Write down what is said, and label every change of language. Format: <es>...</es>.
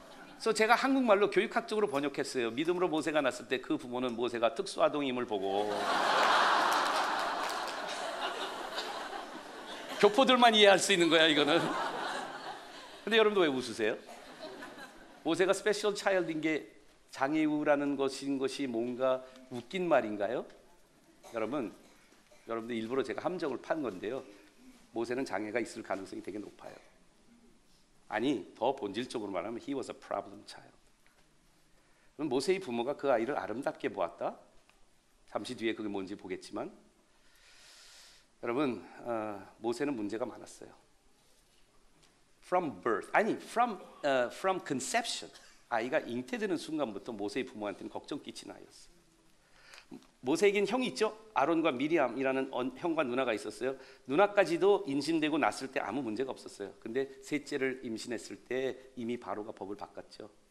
<ko>그래서 제가 한국말로 교육학적으로 번역했어요. 믿음으로 모세가 났을 때 그 부모는 모세가 특수아동임을 보고 교포들만 이해할 수 있는 거야 이거는. 근데 여러분도 왜 웃으세요? 모세가 스페셜 차일드인 게 장애우라는 것이 뭔가 웃긴 말인가요? 여러분들 일부러 제가 함정을 판 건데요. 모세는 장애가 있을 가능성이 되게 높아요. 아니, 더 본질적으로 말하면</ko> <en>he was a problem child.</en> <ko>그럼 모세의 부모가 그 아이를 아름답게 보았다? 잠시 뒤에 그게 뭔지 보겠지만 여러분, 모세는 문제가 많았어요.</ko> <en>From birth, from conception.</en> <ko>아이가 잉태되는 순간부터 모세의 부모한테는 걱정 끼친 아이였어요. 모세에겐 형이 있죠. 아론과 미리암이라는 형과 누나가 있었어요. 누나까지도 임신되고 났을 때 아무 문제가 없었어요. 근데 셋째를 임신했을 때 이미 바로가 법을 바꿨죠.</ko>